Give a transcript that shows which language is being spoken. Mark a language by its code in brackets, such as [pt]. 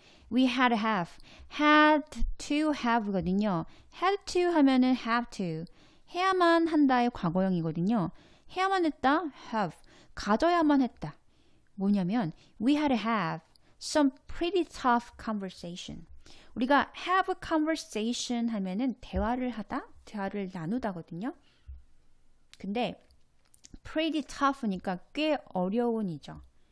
[en] we had to have거든요. had to 하면은 have to. [ko] 해야만 한다의 과거형이거든요. 해야만 했다, have. 가져야만 했다. 뭐냐면 [en] we had to have some pretty tough conversation. [ko] 우리가 have a conversation 하면은 대화를 하다, 대화를 나누다거든요. 근데 pretty tough니까 꽤 어려운이죠.